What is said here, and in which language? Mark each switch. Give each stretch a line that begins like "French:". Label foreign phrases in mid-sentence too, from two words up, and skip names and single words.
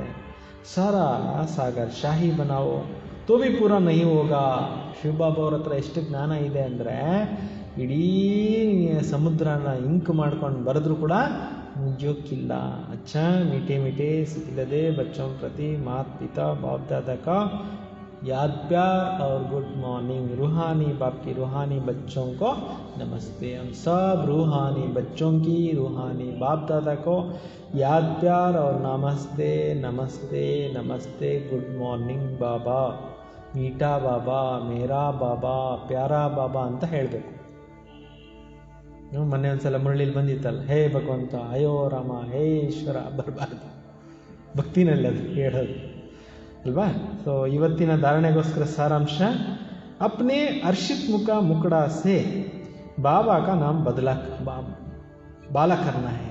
Hindi: सारा सागर स्याही बनाओ तो भी पूरा नहीं होगा.
Kannada: ಶಿವಬಾಬಾ ಅವ್ರ ಹತ್ರ ಎಷ್ಟು ಜ್ಞಾನ ಇದೆ ಅಂದರೆ, ಇಡೀ ಸಮುದ್ರನ ಇಂಕ್ ಮಾಡ್ಕೊಂಡು ಬರೆದ್ರೂ ಕೂಡ ಮುಗಿಯೋಕ್ಕಿಲ್ಲ.
Hindi: अच्छा मीठे मीठे सिकीलधे बच्चों प्रति मात पिता बाप दादा का याद प्यार और
English: good morning.
Hindi: रूहानी बाप की रूहानी बच्चों को नमस्ते. हम सब रूहानी बच्चों की रूहानी बाप दादा को याद प्यार और नमस्ते नमस्ते नमस्ते.
English: good morning
Hindi: बाबा, मीठा बाबा, मेरा बाबा, प्यारा बाबा
Kannada: ಅಂತ ಹೇಳಬೇಕು. ಮೊನ್ನೆ ಒಂದ್ಸಲ ಮುರಳಿಲಿ ಬಂದಿತ್ತಲ್ಲ, ಹೇ ಭಗವಂತ, ಅಯ್ಯೋ ರಾಮ, ಹೇ ಈಶ್ವರ ಬರಬಾರ್ದು. ಭಕ್ತಿನಲ್ಲಿ ಅದು ಹೇಳೋದು ಅಲ್ವಾ. ಸೊ ಇವತ್ತಿನ ಧಾರಣೆಗೋಸ್ಕರ ಸಾರಾಂಶ,
Hindi: अपने हर्षित मुख मुखड़ा से बाबा का नाम बाला करना है.